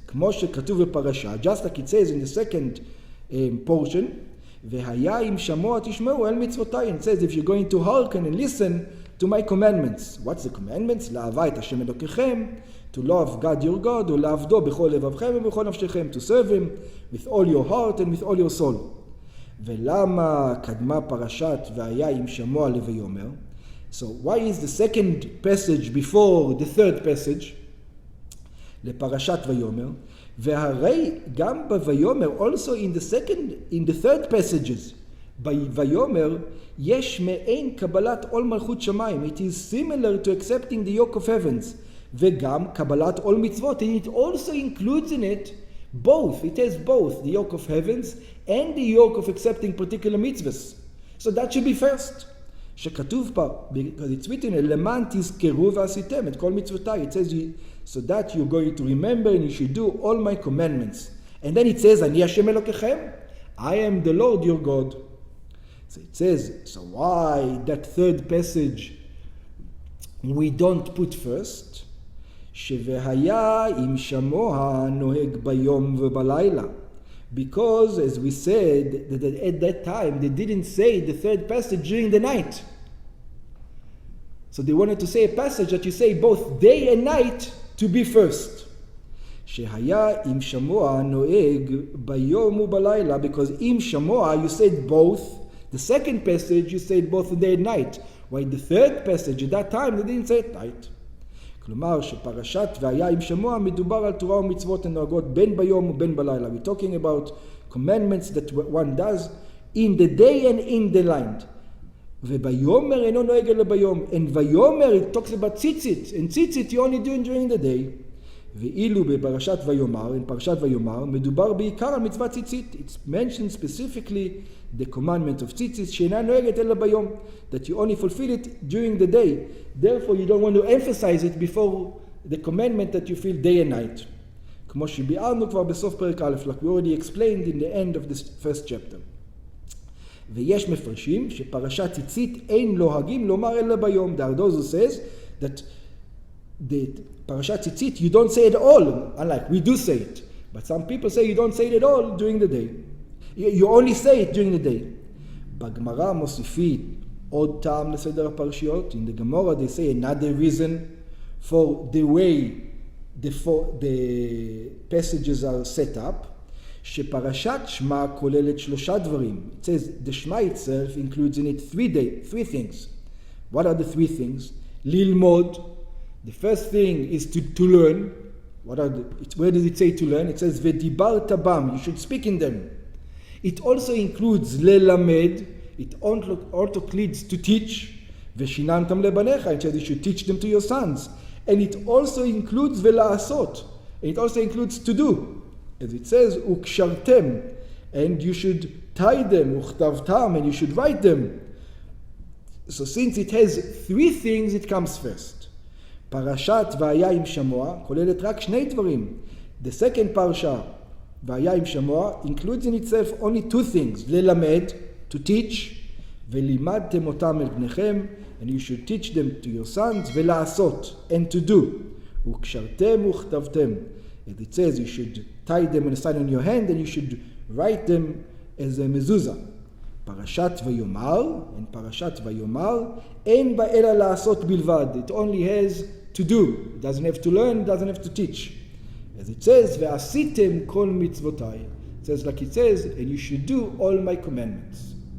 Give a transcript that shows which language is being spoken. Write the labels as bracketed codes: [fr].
[he] כמו שכתוב בפרשה, [en] just like it says in the second portion, [he] והיה אם שמוע תשמעו אל מצוותיי, [en] and it says if you're going to hearken and listen to my commandments. What's the commandments? [he] לאהבה את השם אלוקיכם, [en] to love God your God, [he] ולעבדו בכל לבבכם ובכל נפשכם, [en] to serve Him with all your heart and with all your soul. [he] ולמה קדמה פרשת והיה אם שמוע לויאמר? [en] So why is the second passage before the third passage? [he] לפרשת ויאמר. והרי גם בויאמר, [en] also in the third passages, [he] בויאמר יש מעין קבלת עול מלכות שמיים. [en] It is similar to accepting the yoke of heavens. [he] וגם קבלת עול מצוות. [en] And it also includes in it both. It has both the yoke of heavens and the yoke of accepting particular mitzvahs. So that should be first. [he] שכתוב פה, [en] because it's written, [he] למען תזכרו ועשיתם את כל מצוותיי. [en] It says, so that you're going to remember and you should do all my commandments. And then it says, [he] אני השם אלוקיכם, [en] I am the Lord your God. So it says, so why that third passage we don't put first? [he] שהיה אם שמוע נוהג ביום ובלילה. [en] Because, as we said, that at that time they didn't say the third passage during the night. So they wanted to say a passage that you say both day and night to be first. [he] שהיה אם שמוע נוהג ביום ובלילה. [en] Because אם שמוע you said both. The second passage you said both day and night. While the third passage at that time they didn't say it night. [he] כלומר שפרשת והיה עם שמוע מדובר על תורה ומצוות הנוהגות בין ביום ובין בלילה. [en] We're talking about commandments that one does in the day and in the night. [he] וביומר אינו נוהג אלא ביום. [en] And ויומר it talks about tzitzit. And tzitzit you only do during the day. [he] ואילו בפרשת ויאמר, in פרשת ויאמר, מדובר בעיקר על מצוות ציצית. [en] It's mentioned specifically the commandment of tzitzit, [he] שאינה נוהגת אלא ביום, [en] that you only fulfill it during the day. Therefore you don't want to emphasize it before the commandment that you feel day and night. [he] כמו שביארנו כבר בסוף פרק א', [en] like we already explained in the end of this first chapter. [he] ויש מפרשים שפרשת ציצית אין נוהגים לומר אלא ביום. [en] There are those who says that the Parashat Tzitzit, you don't say it all, unlike we do say it. But some people say you don't say it at all during the day. You only say it during the day. [he] בגמרא מוסיפים עוד טעם לסדר הפרשיות. [en] In the Gemara they say another reason for the way the passages are set up. [he] שפרשת שמע כוללת שלושה דברים. [en] It says the Shema itself includes in it three things. What are the three things? ללמוד. The first thing is to learn. Where does it say to learn? It says, [he] ודיברת בם, [en] you should speak in them. It also includes ללמד. It also includes to teach. [he] ושיננתם לבניך, [en] it says you should teach them to your sons. And it also includes ולעשות. And it also includes to do. As it says, וקשרתם. And you should tie them, וכתבתם, and you should write them. So since it has three things, it comes first. [he] פרשת והיה עם שמוע כוללת רק שני דברים. [en] The second parsha, והיה עם שמוע, includes in itself only two things. ללמד, to teach, [he] ולימדתם אותם אל בניכם, [en] and you should teach them to your sons, ולעשות, and to do. [he] וקשרתם וכתבתם. [en] And it says you should tie them on a sign on your hand, and you should write them as a mezuzah. [he] פרשת ויאמר, and פרשת ויאמר, אין בה אלא לעשות בלבד. [en] It only has to do. It doesn't have to learn, it doesn't have to teach. As it says, [he] ועשיתם כל מצוותיי. [en] It says like it says, and you should do all my commandments.